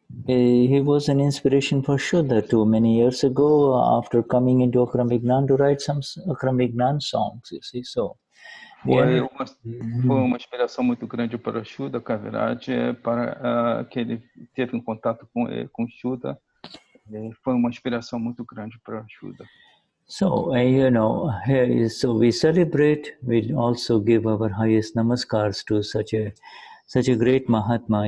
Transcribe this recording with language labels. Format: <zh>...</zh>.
<en>He was an inspiration for Shuddha too. Many years ago, after coming into Akram Vignan, to write some Akram Vignan songs. You see, so.</en> <pt>Foi uma inspiração muito grande para Shuddha Kaviraj, para que ele teve contato com Shuddha. Foi uma inspiração muito grande para Shuddha.</pt> <en>So, you know, so we celebrate, we also give our highest namaskars to such a great Mahatma.</en>